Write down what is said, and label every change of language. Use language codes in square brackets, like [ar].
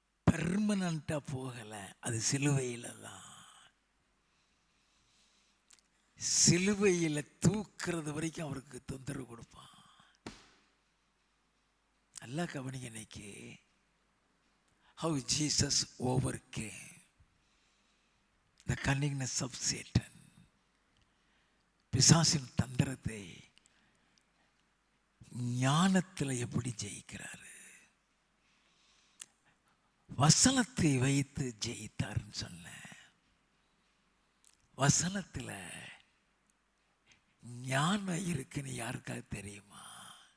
[ta] பெர்மனண்டா போகல. அது சிலுவையில தான். சிலுவையில தூக்குறது வரைக்கும் அவருக்கு தொந்தரவு கொடுப்பான். நல்லா கவனிங்க. இன்னைக்கு [en] how Jesus overcame the cunningness of Satan. [ta] பிசாசின் தந்திரத்தை ஞானத்தில் எப்படி ஜெயிக்கிறாரு? வசனத்தை வைத்து ஜெயித்தார்னு சொன்ன. வசனத்தில் ஞானம் இருக்குன்னு யாருக்காக தெரியுமா?